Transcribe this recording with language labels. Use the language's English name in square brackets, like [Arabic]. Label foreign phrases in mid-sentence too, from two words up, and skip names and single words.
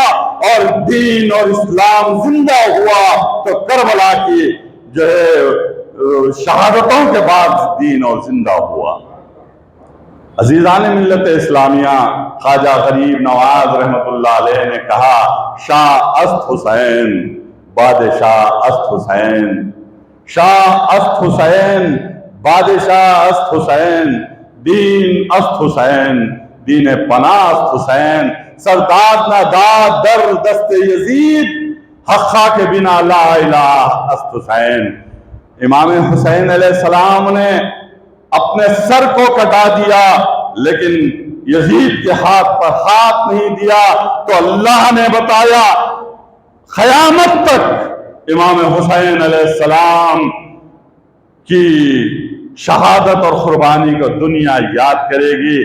[Urdu] اور دین اور اسلام زندہ ہوا تو کربلا کی جو ہے شہادتوں کے بعد دین اور زندہ ہوا. عزیزان ملت اسلامیہ، خواجہ غریب نواز رحمت اللہ علیہ نے کہا [Persian] شاہ است حسین بادشاہ است حسین. شاہ است حسین بادشاہ است حسین. دین است حسین دین پناہ است حسین. سرداد نہ داد در دست یزید حقا کے بنا لا الہ است حسین. [Urdu] امام حسین علیہ السلام نے اپنے سر کو کٹا دیا لیکن یزید کے ہاتھ پر ہاتھ نہیں دیا. تو اللہ نے بتایا قیامت تک امام حسین علیہ السلام کی شہادت اور قربانی کو دنیا یاد کرے گی.